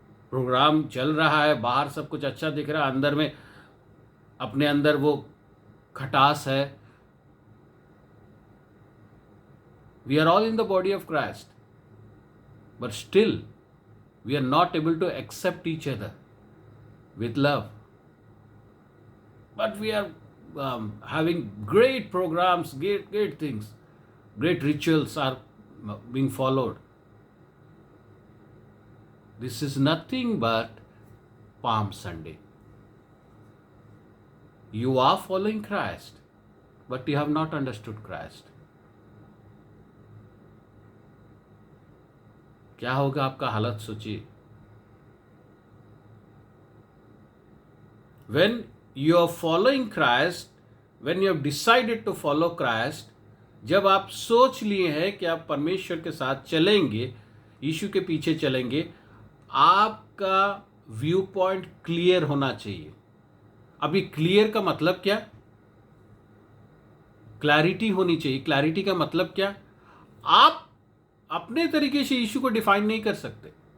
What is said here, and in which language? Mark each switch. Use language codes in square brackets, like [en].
[hi] Programme चल रहा है, बाहर सब कुछ अच्छा दिख रहा है, अंदर में अपने अंदर वो खटास है। [en] We are all in the body of Christ, but still we are not able to accept each other with love. But we are having great programs, great things, great rituals are being followed. This is nothing but Palm Sunday. You are following Christ, but you have not understood Christ. [hi] क्या होगा आपका हालत सोचिए। [en] When you are following Christ, when you have decided to follow Christ, [hi] जब आप सोच लिए हैं कि आप परमेश्वर के साथ चलेंगे, यीशु के पीछे चलेंगे, आपका व्यू पॉइंट क्लियर होना चाहिए। अभी क्लियर का मतलब क्या? क्लैरिटी होनी चाहिए। क्लैरिटी का मतलब क्या? आप अपने तरीके से यीशु को डिफाइन नहीं कर सकते।